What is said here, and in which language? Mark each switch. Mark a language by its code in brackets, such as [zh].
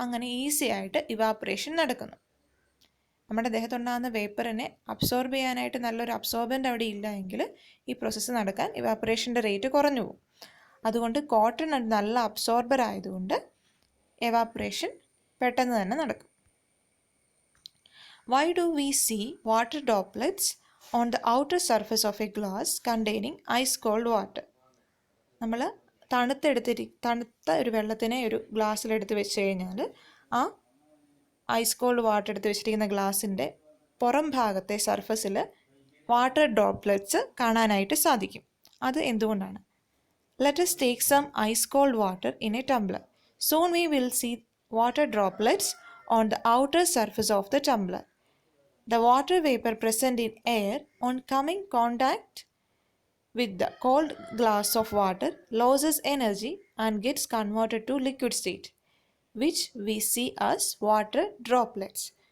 [ml] അങ്ങനെ ഈസി ആയിട്ട് ഇവാപ്പറേഷൻ നടക്കുന്നു. നമ്മുടെ ദേഹത്തുണ്ടാകുന്ന വേപ്പറിനെ അബ്സോർബ് ചെയ്യാനായിട്ട് നല്ലൊരു അബ്സോർബൻ്റ് അവിടെ ഇല്ല എങ്കിൽ ഈ പ്രോസസ്സ് നടക്കാൻ ഇവാപ്പറേഷൻ്റെ റേറ്റ് കുറഞ്ഞു പോകും. അതുകൊണ്ട് കോട്ടൺ നല്ല അബ്സോർബർ ആയതുകൊണ്ട് എവാപ്പറേഷൻ പെട്ടെന്ന് തന്നെ നടക്കും. [en] Why do we see water droplets on the outer surface of a glass containing ice cold water? [ml] നമ്മൾ തണുത്ത ഒരു വെള്ളത്തിനെ ഒരു ഗ്ലാസ്സിലെടുത്ത് വെച്ച് കഴിഞ്ഞാൽ ആ ഐസ് കോൾഡ് വാട്ടർ എടുത്ത് വെച്ചിരിക്കുന്ന ഗ്ലാസിൻ്റെ പുറം ഭാഗത്തെ സർഫസിൽ വാട്ടർ ഡ്രോപ്ലെറ്റ്സ് കാണാനായിട്ട് സാധിക്കും. അത് എന്തുകൊണ്ടാണ്? [en] Let us take some ice cold water in a tumbler. Soon we will see water droplets on the outer surface of the tumbler. The water vapor present in air on coming contact with the cold glass of water loses energy and gets converted to liquid state, which we see as water droplets.